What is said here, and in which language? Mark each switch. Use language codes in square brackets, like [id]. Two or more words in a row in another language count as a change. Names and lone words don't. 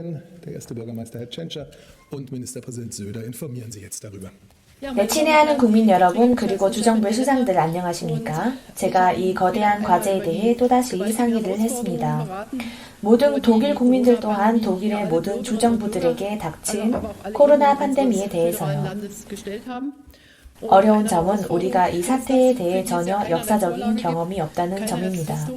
[de] Der erste Bürgermeister Herr Tschentscher und Ministerpräsident Söder informieren Sie jetzt darüber. [ko] 네, 친애하는 국민 여러분 그리고 주정부의 수장들 안녕하십니까? 제가 이 거대한 과제에 대해 또다시 상의를 했습니다. 모든 독일 국민들 또한 독일의 모든 주정부들에게 닥친 코로나 팬데미에 대해서요. 어려운 점은 우리가 이 사태에 대해 전혀 역사적인 경험이 없다는 점입니다.